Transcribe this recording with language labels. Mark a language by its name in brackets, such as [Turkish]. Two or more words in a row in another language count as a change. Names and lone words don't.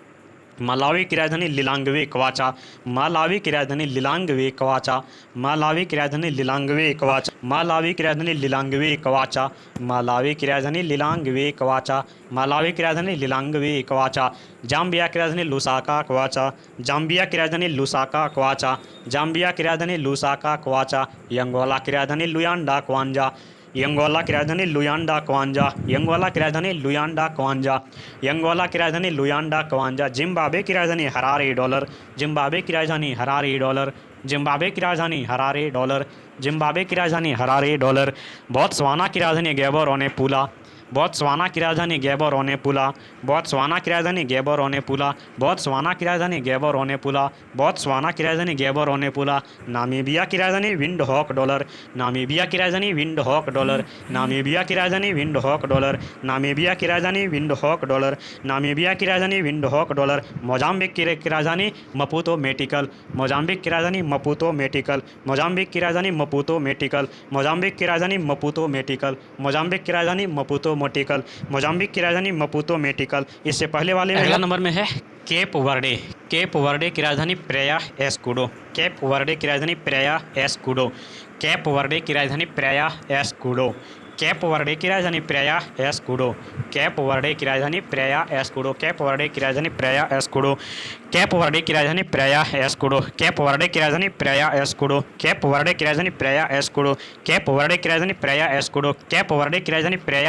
[Hindi] मलावी की राजधानी लिलांगवे क्वाचा, मलावी की राजधानी लिलांगवे क्वाचा, मलावी की राजधानी लिलांगवे क्वाचा, मलावी की राजधानी लिलांगवे क्वाचा, मलावी की राजधानी लिलांगवे क्वाचा, मलावी की राजधानी लिलांगवे क्वाचा, जाम्बिया की राजधानी लुसाका क्वाचा, जाम्बिया की राजधानी लुसाका क्वाचा, जाम्बिया की राजधानी लुसाका क्वाचा, अंगोला की राजधानी लुयांडा क्वांजा, अंगोला की राजधानी लुयांडा क्वांजा, अंगोला की राजधानी लुयांडा क्वांजा, अंगोला की राजधानी लुयांडा क्वांजा, जिम्बाब्वे की राजधानी हरारे डॉलर, जिम्बाब्वे की राजधानी हरारे डॉलर, जिम्बाब्वे की राजधानी हरारे डॉलर, जिम्बाब्वे की राजधानी हरारे डॉलर, बोत्सवाना की राजधानी गैबोरोने पुला, बोत्सवाना की राजधानी गैबोरोने पुला, बोत्सवाना की राजधानी गैबोरोने पुला, बोत्सवाना की राजधानी गैबोरोने पुला, बोत्सवाना की राजधानी गैबोरोने पुला, नामीबिया की राजधानी विंडहोक डॉलर, नामीबिया की राजधानी विंडहोक डॉलर, नामीबिया की राजधानी विंडहोक डॉलर, नामीबिया की राजधानी विंडहोक डॉलर, नामीबिया की राजधानी विंडहोक डॉलर, मोजाम्बिक की राजधानी मपूतो मेटिकल, मोजाम्बिक की राजधानी मपूतो मेटिकल, मोजाम्बिक की राजधानी मपूतो मेटिकल, मोजाम्बिक की राजधानी मपूतो मेटिकल, मोजाम्बिक की राजधानी मपूतो मोटिकल, मोजाम्बिक की राजधानी मपूतो मेटिकल। इससे पहले वाले में अगला नंबर में है केप वर्डे, केप वर्डे की राजधानी प्रेया एस्कुडो, केप वर्डे की राजधानी प्रेया एस्कुडो, केप वर्डे की राजधानी प्रेया एस्कुडो, केप वर्डे की राजधानी प्रेया एस्कुडो, केप वर्डे की राजधानी प्रेया एस्कुडो, केप वर्डे की राजधानी प्रेया एस्कुडो, केप वर्डे की राजधानी प्रेया एस्कुडो, केप वर्डे की राजधानी प्रेया एस्कुडो, केप वर्डे की राजधानी प्रेया एस्कुडो, केप वर्डे की राजधानी प्रेया एस्कुडो, केप वर्डे की राजधानी प्रेया